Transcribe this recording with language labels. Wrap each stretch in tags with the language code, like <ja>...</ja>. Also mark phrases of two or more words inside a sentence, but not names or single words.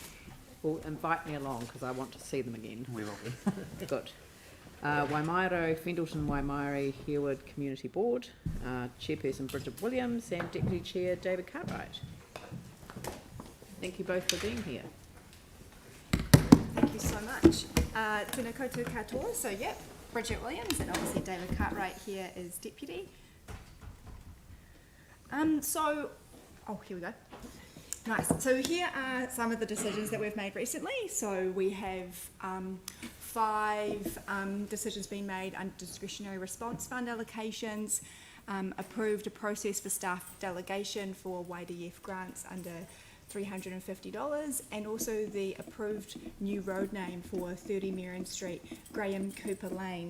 <en>Well, invite me along because I want to see them again. We will be. Good. Waimairo, Fendleton Waimairi Hereward Community Board, Chairperson Bridget Williams and Deputy Chair David Cartwright. Thank you both for being here. Thank you so much.</en> <mi>Tēnā koutou katoa.</mi> <en>So, yep, Bridget Williams and obviously David Cartwright here is Deputy. Here we go. Nice. So here are some of the decisions that we've made recently. So we have 5 decisions being made under discretionary response fund allocations, approved a process for staff delegation for YDF grants under $350, and also the approved new road name for 30 Merrion Street, Graham Cooper Lane.</en>